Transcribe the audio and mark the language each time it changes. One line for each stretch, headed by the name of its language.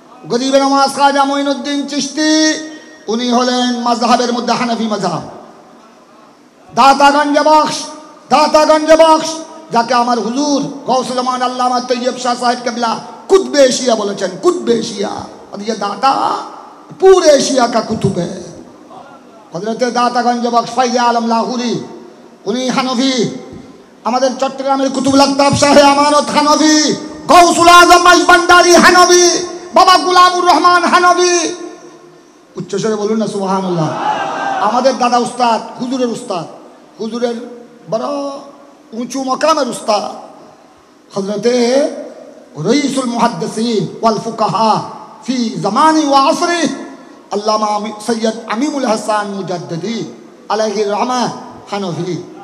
Bangla: গরিবে নওয়াজ খাজা মঈনুদ্দিন চিশতি, উনি হলেন মাযহাবের মধ্যে হানাফি মাযহাব। দাতাগঞ্জ বখশ যাকে আমার হুজুর গৌসুল আমান আল্লামা তৈয়ব শাহ সাহেব কেবলা কুতবে এশিয়া বলেছেন, কুতবে এশিয়া।
Hindi: और ये दाता पूरे एशिया का कुतुब है। हजरत दातागंज बख्श फैज़ आलम लाहौरी, उन्हीं हनफी।
Bangla: আমাদের চট্টগ্রামের কুতুবুল আকতাব শাহে আমানত হানফি, গৌসুল আজম মাইজবান্ডারি হানফি, বাবা গুলামুর রহমান হানফি। উচ্চস্বরে বলুন না সুবহানাল্লাহ। আমাদের দাদা উস্তাদ, হুজুরের বড় উঁচু মকামের উস্তাদ হযরতে রঈসুল মুহাদ্দিসিন ওয়াল ফুকাহা ফি জামানি ওয়া আসরি আল্লামা সৈয়দ আমিমুল হাসান মুজাদ্দিদি আলাইহি রহমা হানফি।